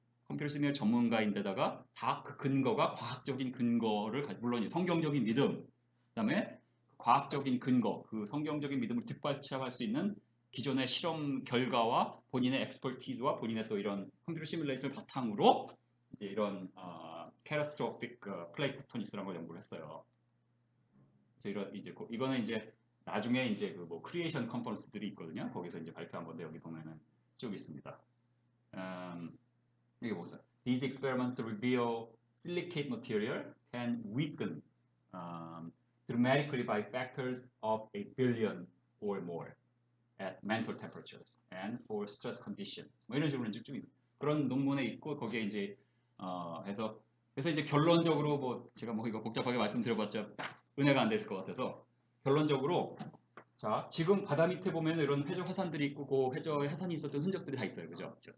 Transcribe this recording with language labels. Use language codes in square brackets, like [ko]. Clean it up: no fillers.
[ko] 컴퓨터 시뮬 전문가인데다가 다 그 근거가 과학적인 근거를 물론 성경적인 믿음, 그다음에 과학적인 근거, 그 성경적인 믿음을 뒷받침할 수 있는 기존의 실험 결과와 본인의 엑스퍼티즈와 본인의 또 이런 컴퓨터 시뮬레이션을 바탕으로 이제 이런 캐타스트로픽 플레이트 텍토닉스라는 걸 연구를 했어요. 그래서 이런 이제 이거는 이제 나중에 이제 그 뭐 크리에이션 컨퍼런스들이 있거든요. 거기서 이제 발표한 건데 여기 보면은 쭉 있습니다. 이게 보세요. [en] These experiments reveal silicate material can weaken dramatically by factors of a billion or more at mental temperatures and for stress conditions. [ko] 뭐 이런 식으로 쭉 그런 논문에 있고 거기에 이제 해서 그래서 이제 결론적으로 뭐 제가 뭐 이거 복잡하게 말씀드려봤자 은혜가 안 되실 것 같아서 결론적으로 자 지금 바다 밑에 보면 이런 해저 화산들이 있고 그 해저에 화산이 있었던 흔적들이 다 있어요, 그죠?